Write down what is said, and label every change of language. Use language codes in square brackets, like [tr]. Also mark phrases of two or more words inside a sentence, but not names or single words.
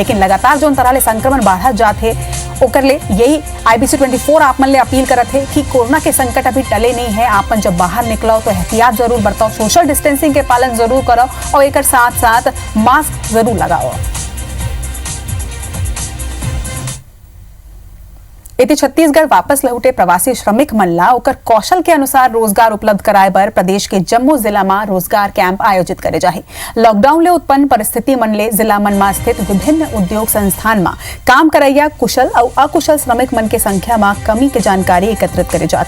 [hne] लेकिन लगातार जो तरह ले संक्रमण बढ़त जाते ओकर ले यही IBC 24 आप मन ले अपील करत है कि कोरोना के संकट अभी टले नहीं है। आप जब बाहर निकलो तो एहतियात जरूर बरतो, सोशल डिस्टेंसिंग के पालन जरूर करो और एक साथ साथ मास्क जरूर लगाओ। इति छत्तीसगढ़ वापस लौटे प्रवासी श्रमिक मन ला ओकर कौशल के अनुसार रोजगार उपलब्ध कराए बर प्रदेश के जम्मू जिला में रोजगार कैंप आयोजित करे जाही। लॉकडाउन ले उत्पन्न परिस्थिति मन ले जिला मन में स्थित विभिन्न उद्योग संस्थान में काम करैया कुशल और अकुशल श्रमिक मन के संख्या में कमी के जानकारी एकत्रित करे जाते।